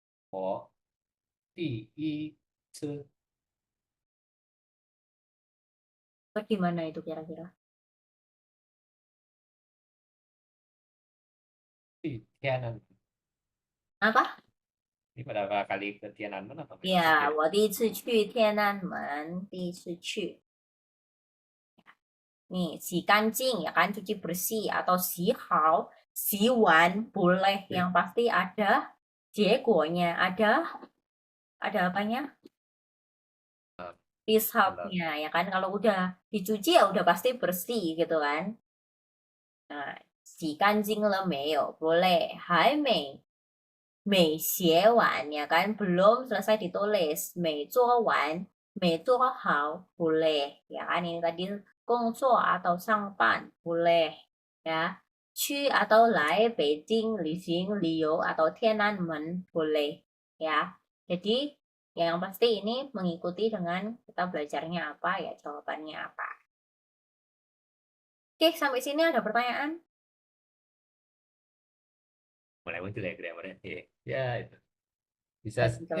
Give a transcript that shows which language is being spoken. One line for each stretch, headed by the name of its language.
Chinese: 我第一次
Indonesian: di mana itu kira-kira?
Chinese: 去天安门，
Indonesian: Apa? ini pada kali ke Tiananmen apa memang ke 呀， Tiananmen?
Chinese: 我第一次去天安门，第一次去。
Indonesian: Nih,
Chinese: 洗干净
Indonesian: ya kan, cuci bersih atau
Chinese: 洗好, 洗完
Indonesian: boleh. Yang pasti ada 结果nya, ada apanya? Resultnya ya kan. Kalau udah dicuci ya udah pasti bersih gitu kan.
Chinese: Nah, 洗干净了没有?Boleh. 还没写完
Indonesian: ya kan, belum selesai ditulis.
Chinese: 没做完, 没做好
Indonesian: boleh ya kan. Ini tadi 工作 atau 上班 boleh ya.
Chinese: 去 atau 来北京旅行 旅游 atau 天安门
Indonesian: boleh ya. Jadi yang pasti ini mengikuti dengan kita belajarnya apa ya, jawabannya apa. Oke, sampai sini ada pertanyaan? Mulai muncul ya grammarnya. Ya itu bisa Betul.